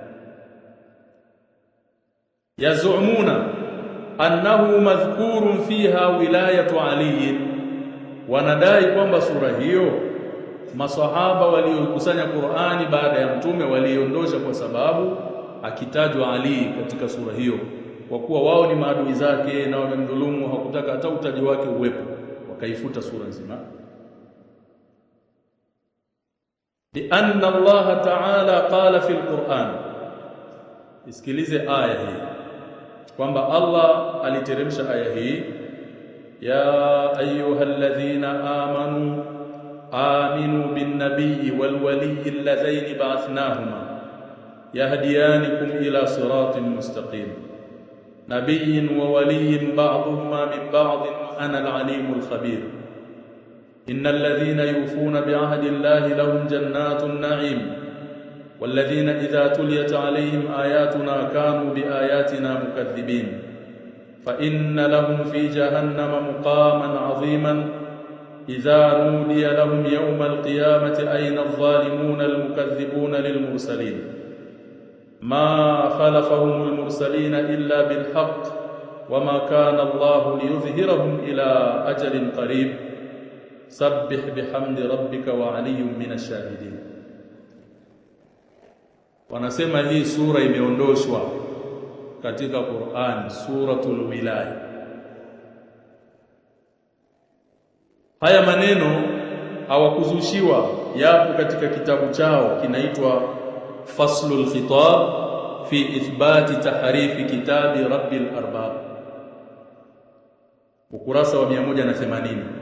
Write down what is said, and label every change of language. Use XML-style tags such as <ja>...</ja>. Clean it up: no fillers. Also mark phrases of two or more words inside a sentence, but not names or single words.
<ar>يزعمون أنه مذكور فيها ولاية علي,</ar> <sw>wanadai kwamba sura hiyo maswahaba waliokusanya Qur'ani baada ya mtume waliondosha kwa sababu akitajwa Ali katika sura hiyo, kwa kuwa wao ni maadui zake na wamemdhulumu, hakutaka hata utaji wake uwepo, wakaifuta sura nzima.</sw> <ar>لأن الله تعالى قال في القرآن،</ar> <sw>isikilize aya hii kwamba Allah aliteremsha aya hii,</sw> <ar>يا أيها الذين آمنوا آمنوا بالنبي والولي اللذين بعثناهما يهديانكم إلى صراط مستقيم نبي وولي بعضهما من بعض وأنا العليم الخبير. إن الذين يوفون بعهد الله لهم جنات النعيم والذين إذا تليت عليهم آياتنا كانوا بآياتنا مكذبين فإن لهم في جهنم مقاما عظيما إذا نودي لهم يوم القيامة أين الظالمون المكذبون للمرسلين ما خلفهم المرسلين إلا بالحق وما كان الله ليظهرهم إلى أجل قريب سبح بحمد ربك وعلي من الشاهدين.</ar> <sw>Wanasema hii sura imeondoshwa katika Qur'an,</sw> <ar>سورة الولاية.</ar> <sw>Haya maneno hawakuzushiwa, yapo katika kitabu chao kinaitwa Faslul Khitab fi ithbati tahrifi kitabi Rabbil Arbab, ukurasa wa 180.</sw>